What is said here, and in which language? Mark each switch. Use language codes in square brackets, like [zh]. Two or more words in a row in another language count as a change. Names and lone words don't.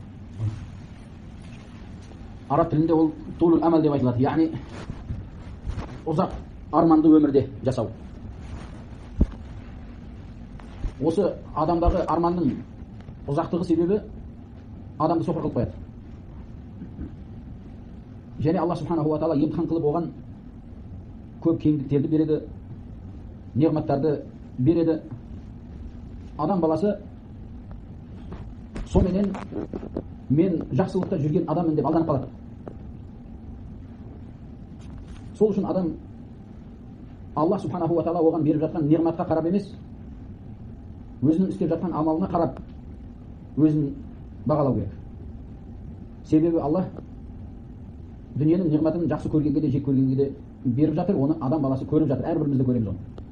[kk] Араб тілінде ол [ar] طول الأمل [kk] деп айтылады. Яғни ұзақ арманды өмірде жасау. Осы адамдағы арманның ұзақтығы себебі адамды соқыр қылып қояды. Және Алла [ar] سبحانه وتعالى [kk] емтихан қылып оған көп кеңдіктерді береді, неғматтарды береді. Адам баласы соменен мен жақсылықта жүрген адаммын деп алданып қалады. Сол үшін адам Алла [ar] سبحانه وتعالى [kk] оған беріп жатқан неғматқа қарап емес, өзінің істеп жатқан амалына қарап өзін бағалау керек. Себебі Алла дүниенің неғматын жақсы көргенге де жек көргенге де беріп жатыр, оны адам баласы көріп жатыр, әрбірімізді көреміз оны.